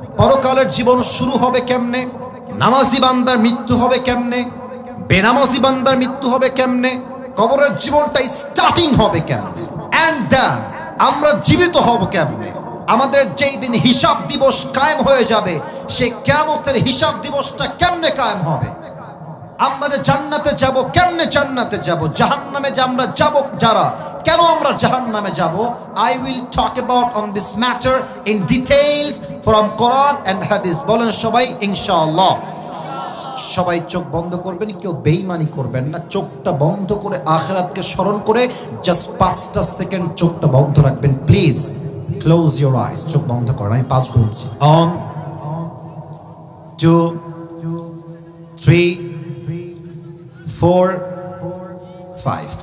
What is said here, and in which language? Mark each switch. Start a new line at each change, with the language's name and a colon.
Bangla: পরকালের জীবন শুরু হবে কেমনে, নামাজি বান্দার মৃত্যু হবে কেমনে, বেনামাজি বান্দার মৃত্যু হবে কেমনে, কবরের জীবনটা স্টার্টিং হবে কেমনে,
English: and then
Bangla: আমরা জীবিত হব কেমনে। আমাদের যেই দিন হিসাব দিবস কায়েম হয়ে যাবে, সেই কিয়ামতের হিসাব দিবসটা কেমনে কায়েম হবে, আমরা জান্নাতে যাব কেমনে, জান্নাতে যাব, জাহান্নামে আমরা যাব যারা, কেন আমরা জাহান্নামে যাব।
English: I will talk about on this matter in details from Quran and Hadith.
Bangla: বলেন সবাই ইনশাআল্লাহ। সবাই চোখ বন্ধ করবেন, কেউ বেঈমানি করবেন না। চোখটা বন্ধ করে আখিরাতকে স্মরণ করে জাস্ট 5টা সেকেন্ড চোখটা বন্ধ রাখবেন প্লিজ।
English: close your eyes,
Bangla: চোখ বন্ধ করেন। আমি 5 গুনছি। 1 2 3 4 5।